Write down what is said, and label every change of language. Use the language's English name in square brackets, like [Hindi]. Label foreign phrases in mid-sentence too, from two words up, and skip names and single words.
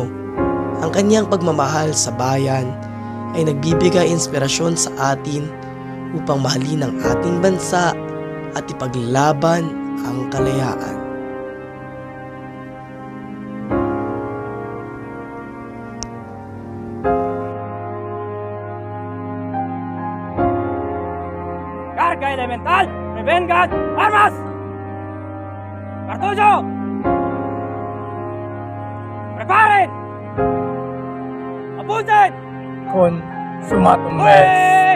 [Filipino] Ang kanyang pagmamahal sa bayan ay nagbibigay inspirasyon sa atin upang mahalin ang ating bansa at ipaglaban ang kalayaan. [Spanish] Carga elemental, prevengan armas! Cartucho! Preparen! Apunten! [Latin] Con sumatum mes.